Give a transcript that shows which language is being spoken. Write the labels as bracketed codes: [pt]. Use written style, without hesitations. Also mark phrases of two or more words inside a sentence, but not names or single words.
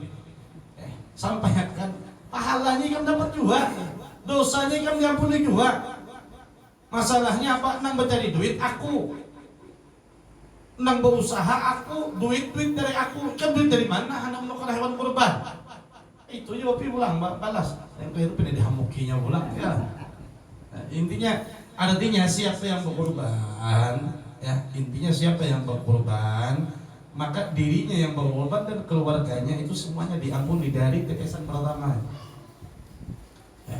[id] Sampaikan, pahalanya kan dapat juga, dosanya kan diampuni juga. Masalahnya apa? [bjn] Nang mencari duit aku, nang berusaha aku, duit dari aku. [id] Kan duit dari mana? Anak menukar hewan kurban. [bjn] Itu juga pulang balas. Yang itu pindah dihamukinya pulang. [id] Ya. Nah, artinya siapa yang berkorban, ya, intinya siapa yang berkorban, maka dirinya yang berkorban dan keluarganya itu semuanya diampuni dari tetesan pertama. Ya.